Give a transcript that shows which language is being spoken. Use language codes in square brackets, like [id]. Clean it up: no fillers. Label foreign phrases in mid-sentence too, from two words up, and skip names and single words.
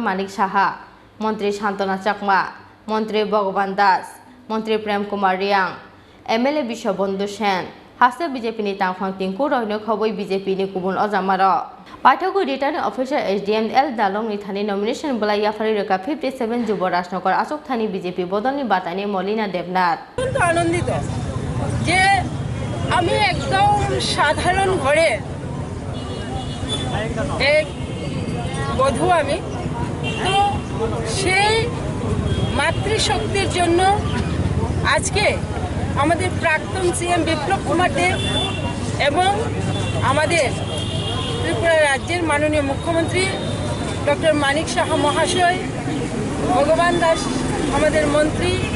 [trp] Manik Saha Mantri Shantana Chakma Mantri Bhagavan Das Mantri Prem Kumar Riang MLA Bishobondu Sen Haste BJP ni Tangphang Tinku Rohino Khoboi BJP ni Kubun Ojamaro Paithagu [en] Returning Officer [trp] SDM L Dalong ni Thani nomination Bwlai Yapharwi Rwkha 57 Jubarajnagar Achukthaini BJP Bodolni Batainai Malina Debnath [bn] আনন্দিত যে আমি একদম সাধারণ ঘরে এক বধূ আমি তো সেই মাতৃশক্তির জন্য আজকে আমাদের প্রাক্তন সিএম বিপ্লব কুমার দেব এবং আমাদের ত্রিপুরা রাজ্যের মাননীয় মুখ্যমন্ত্রী ডক্টর মানিক সাহা মহাশয় ভগবান দাস আমাদের মন্ত্রী